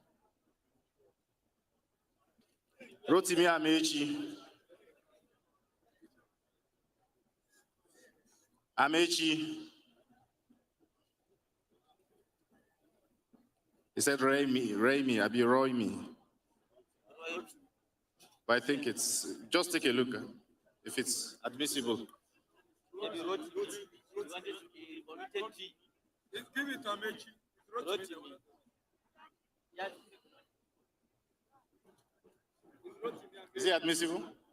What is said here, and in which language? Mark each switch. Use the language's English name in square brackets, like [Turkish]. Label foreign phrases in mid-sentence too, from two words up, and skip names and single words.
[English] Rotimi Amechi. Amechi. He said Raimi, Abi Roimi. But I think it's, just take a look if it's admissible. Give it to Amechi. Is it admissible?